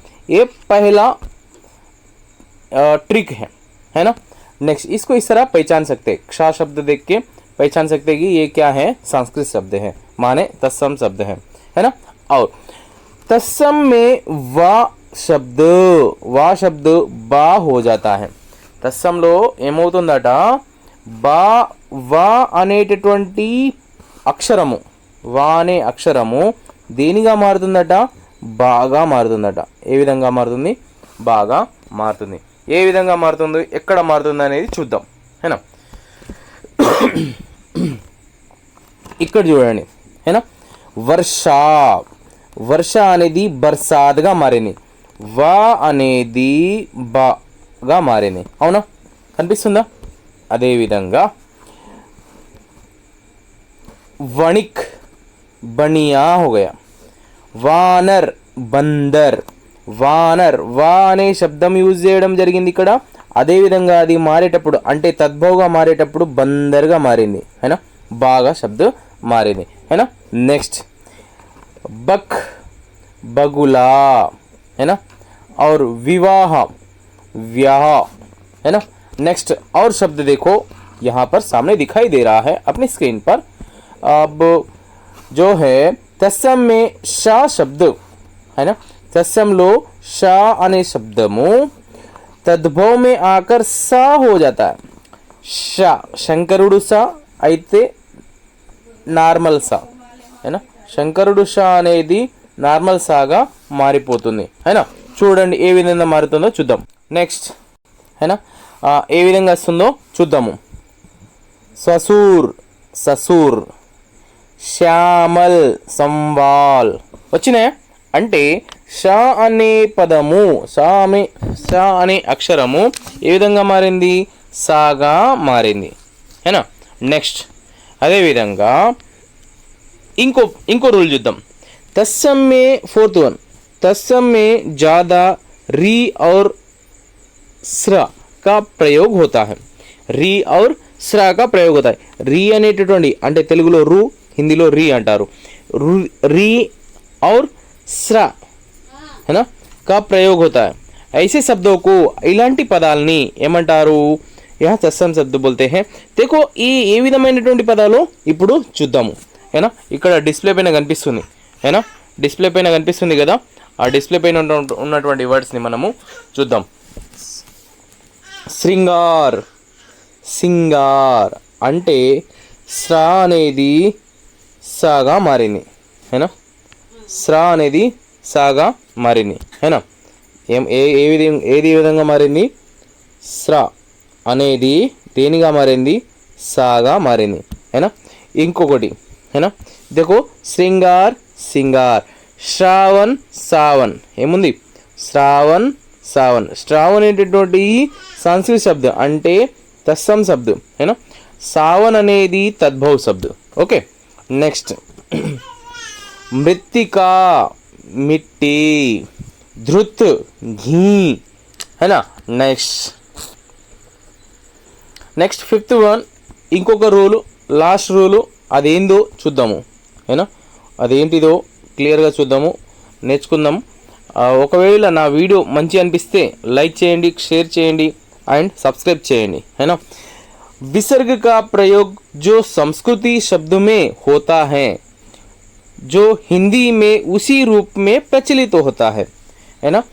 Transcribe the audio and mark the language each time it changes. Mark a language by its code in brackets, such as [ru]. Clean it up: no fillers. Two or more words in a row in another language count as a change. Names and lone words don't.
[hi] ये पहला ट्रिक है ना। नेक्स्ट, इसको इस तरह पहचान सकते,क्षा शब्द देख के पहचान सकते कि ये क्या है, संस्कृत शब्द है, माने तत्सम शब्द है ना। और तत्सम में वा शब्द बा हो जाता है। [te] తస్సంలో ఏమవుతుందట, వా అనేటటువంటి అక్షరము, వా అనే అక్షరము దేనిగా మారుతుందట, బాగా మారుతుందట. ఏ విధంగా మారుతుంది, బాగా మారుతుంది. ఏ విధంగా మారుతుంది, ఎక్కడ మారుతుంది అనేది చూద్దాం హేనా. ఇక్కడ చూడండి హేనా, వర్ష అనేది బర్సాద్గా మారింది, వా అనేది బాగా మారింది, అవునా, కనిపిస్తుందా. అదేవిధంగా వణిక్ బనియా [hi] हो गया, [te] వానర్ బందర్, వానర్ వా అనే శబ్దం యూజ్ చేయడం జరిగింది ఇక్కడ. అదేవిధంగా అది మారేటప్పుడు అంటే తద్భవగా మారేటప్పుడు బందర్గా మారింది [hi] है ना, [te] బాగా శబ్ద మారింది [hi] है ना. नेक्स्ट बक बगुला है ना, और विवाह व्याह है ना. नेक्स्ट और शब्द देखो यहाँ पर सामने दिखाई दे रहा है अपनी स्क्रीन पर. अब जो है तत्सम में शा शब्द है ना, [te] తత్సమలో శా అనే శబ్దము [hi] तद्भव में आकर सा हो जाता है. [te] शा शंकरुडु सा అయితే నార్మల్ సా [hi] है ना, [te] శంకరుడు షా అనేది నార్మల్ సాగా మారిపోతుంది [hi] है ना. [te] చూడండి ఏ విధంగా మారుతుందో చూద్దాం. నెక్స్ట్ [hi] है ना, [te] ఏ విధంగా వస్తుందో చూద్దాము. ససూర్ ససూర్, శ్యామల్ సంవాల్ వచ్చినాయా అంటే షా అనే పదము, షా అనే అక్షరము ఏ విధంగా మారింది, సాగా మారింది [hi] है ना. [te] నెక్స్ట్ అదేవిధంగా ఇంకో రూల్ చూద్దాం. [hi] तत्सम में फोर्थ वन, तत्सम में ज़्यादा री और स्रा का प्रयोग होता है. రీ और స్రా का प्रयोग होता है. [te] రీ అనేటటువంటి అంటే తెలుగులో రు, హిందీలో రీ అంటారు. [hi] రీ और స్రా है ना का प्रयोग होता है. ऐसे शब्दों को [te] ఇలాంటి పదాలని ఏమంటారు, [hi] यह तत्सम शब्द बोलते हैं. [te] देखो ఈ ఏ విధమైనటువంటి పదాలు ఇప్పుడు చూద్దాము [hi] है ना. [te] ఇక్కడ డిస్ప్లే పైన కనిపిస్తుంది [hi] है ना, [te] డిస్ప్లే పైన కనిపిస్తుంది కదా, ఆ డిస్ప్లే పైన ఉన్నటువంటి వర్డ్స్ని మనము చూద్దాం. శృంగార్, సింగార్ అంటే స్రా అనేది సాగా మారింది [hi] है ना, [te] స్రా అనేది సాగా మారింది [hi] है ना. [te] ఏది విధంగా మారింది, స్రా అనేది దేనిగా మారింది, సాగా మారింది [hi] है ना. [te] ఇంకొకటి [hi] है ना, देखो [te] श्रृंगार సింగార్, శ్రావణ్ సావన్ ఏముంది, శ్రావణ్ సావన్. శ్రావణ్ అనేటటువంటి సంస్కృత శబ్దం అంటే తత్సమ్ శబ్దం [hi] है ना. [te] సావన్ అనేది తద్భవ శబ్దం. ఓకే నెక్స్ట్ మృత్తికా మిట్టి, ధృత్ [hi] घी है ना. [te] నెక్స్ట్ ఫిఫ్త్ వన్ ఇంకొక రూలు, లాస్ట్ రూలు, అదేందో చూద్దాము [hi] है ना. [te] అదేంటిదో క్లియర్గా చూద్దాము, నేర్చుకుందాం. ఒకవేళ నా వీడియో మంచి అనిపిస్తే లైక్ చేయండి, షేర్ చేయండి అండ్ సబ్స్క్రైబ్ చేయండి [hi] है ना. विसर्ग का प्रयोग जो संस्कृति शब्द में होता है, जो हिंदी में उसी रूप में प्रचलित होता है ना.